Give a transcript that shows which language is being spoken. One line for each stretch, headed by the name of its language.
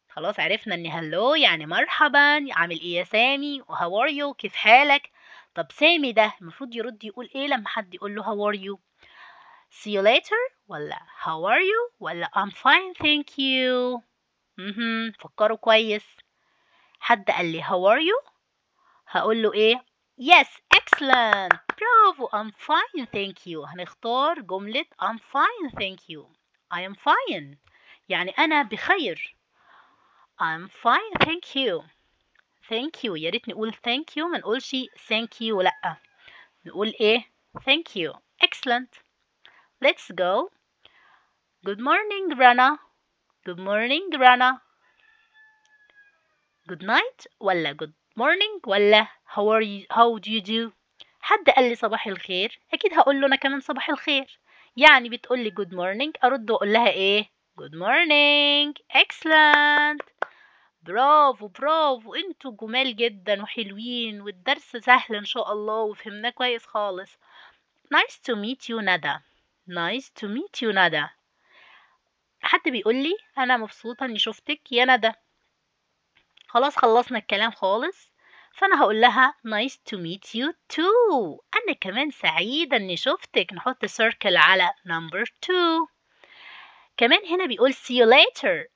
Arabic: خلاص عرفنا ان hello يعني مرحبا، عامل ايه يا سامي، و
English: how are you
Arabic: كيف حالك. طب سامي ده المفروض يرد يقول ايه لما حد يقول له how are you؟ see you later ولا how are you ولا
English: I'm fine thank you؟
Arabic: فكروا كويس. حد قال لي
English: how are you
Arabic: هقول له ايه؟
English: yes excellent bravo I'm fine thank you.
Arabic: هنختار جملة
English: I'm fine thank you. I am fine
Arabic: يعني أنا بخير.
English: I'm fine thank you.
Arabic: thank you يا ريت نقول thank you ما نقولش thank you لأ، نقول ايه؟
English: thank you excellent. let's go. good morning Rana. good morning Rana.
Arabic: good night ولا good morning ولا
English: how do you do؟
Arabic: حد قال لي صباح الخير اكيد هقول له انا كمان صباح الخير. يعني بتقول لي good morning ارد واقول لها ايه؟
English: good morning excellent.
Arabic: برافو برافو انتوا جمال جدا وحلوين والدرس سهل ان شاء الله وفهمناه كويس خالص.
English: nice to meet you Nada. nice to meet you Nada.
Arabic: حد بيقول لي انا مبسوطة اني شفتك يا ندى. خلاص خلصنا الكلام خالص، فانا هقول لها
English: nice to meet you too.
Arabic: انا كمان سعيدة اني شفتك. نحط circle على number 2. كمان هنا بيقول
English: see you later.